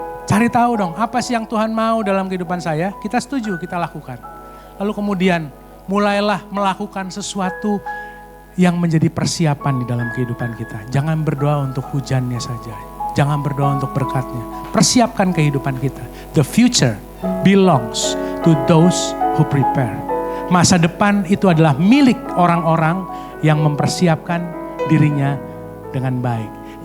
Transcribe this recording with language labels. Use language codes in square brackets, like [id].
[id] Cari tahu dong, apa sih yang Tuhan mau dalam kehidupan saya? Kita setuju, kita lakukan. Lalu kemudian mulailah melakukan sesuatu yang menjadi persiapan di dalam kehidupan kita. Jangan berdoa untuk hujannya saja. Jangan berdoa untuk berkatnya. Persiapkan kehidupan kita. [en] The future belongs to those who prepare. [id] Masa depan itu adalah milik orang-orang yang mempersiapkan dirinya dengan baik.